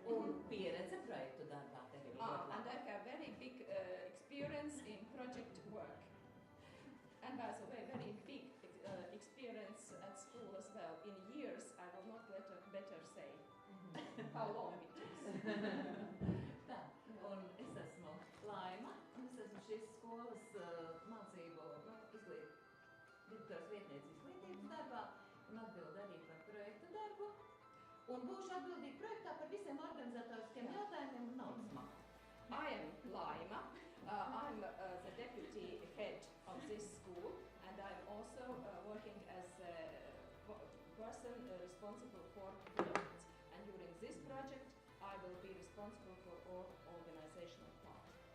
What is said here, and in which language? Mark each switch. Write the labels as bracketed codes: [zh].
[lv] Un pieredze projektu darbā tev ir ļoti [en] And [lv] laba. [en] I have very big experience in project work. And by the way, very big experience at school as well. In years, I will not better say how long it is. [lv] Tā, un es esmu Laima, un es esmu šīs skolas mācību direktors vietniece izglītības darbā, un atbildu arī par projektu darbu. Un būšu atbildīga projektā par visiem organizatoriskiem jautājumiem un naudas maksu. [en] I am Laima. I'm the deputy head of this school, and I'm also working as a person responsible for projects. And during this project, I will be responsible for all organizational part.